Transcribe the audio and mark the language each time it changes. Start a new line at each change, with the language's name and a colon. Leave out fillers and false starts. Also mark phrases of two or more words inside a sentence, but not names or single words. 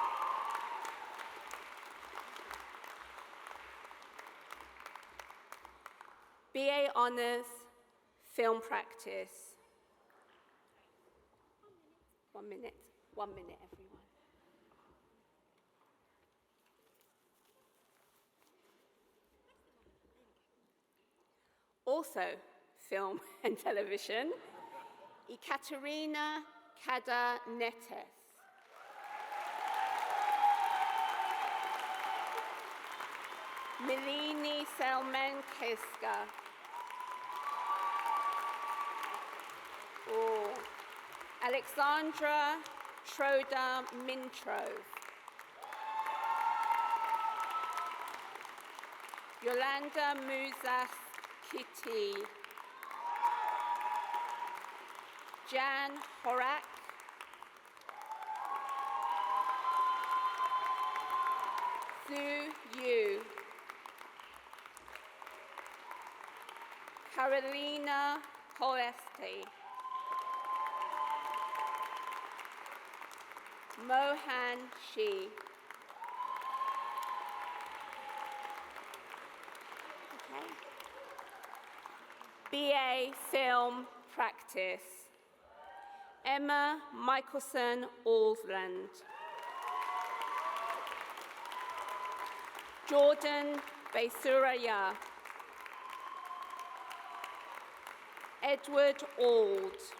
English: BA Honours, Film Practice. 1 minute, everyone. Also, film and television, Ekaterina Kada-Netes. Milini Selman-Kiska. Alexandra Schroeder-Mintrov. Yolanda Muzas-Kitty. Jan Horak. Su Yu. Carolina Colesti. Mohan Shi. Okay. BA Film Practice. Emma Michelson Alsland. Jordan Besuraya. Edward Ald.